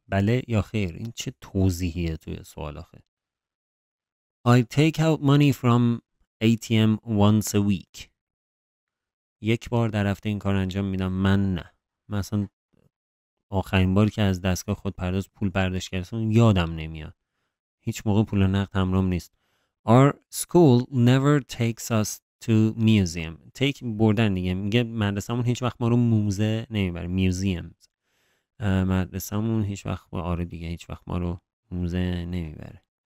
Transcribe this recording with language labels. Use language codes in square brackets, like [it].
[fa] بله یا خیر این چه توضیحیه توی سوال آخه؟ [en] I take out money from ATM once a week. [fa] یک بار در هفته این کار انجام میدم. من نه. مثلا آخرین بار که از دستگاه خود پرداز پول برداشت کردم یادم نمیاد. هیچ موقع پول نقد همراهم نیست. [en] Our school never takes us to museum. [fa] Take بردن دیگه. میگه مدرسه‌مون هیچ وقت ما رو موزه نمیبره. [en] museums. [fa] مدرسه‌مون هیچ وقت آره دیگه هیچ وقت ما رو موزه نمیبره.